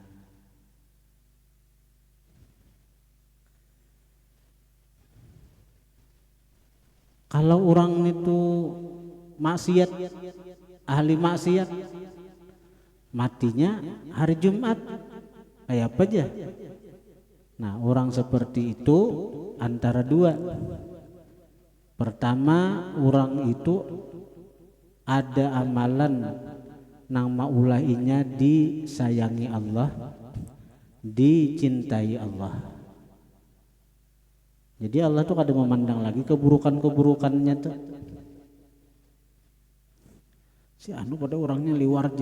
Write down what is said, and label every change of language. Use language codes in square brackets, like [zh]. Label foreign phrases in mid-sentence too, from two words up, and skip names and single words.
[id] Kalau orang itu maksiat, ahli maksiat, matinya hari Jumat, kayak apa aja. Nah, orang seperti itu antara dua. Pertama, orang itu ada amalan nang maulainya disayangi Allah, dicintai Allah. Jadi Allah tuh kada memandang lagi keburukan-keburukannya tuh. Si anu pada orangnya liwar aja.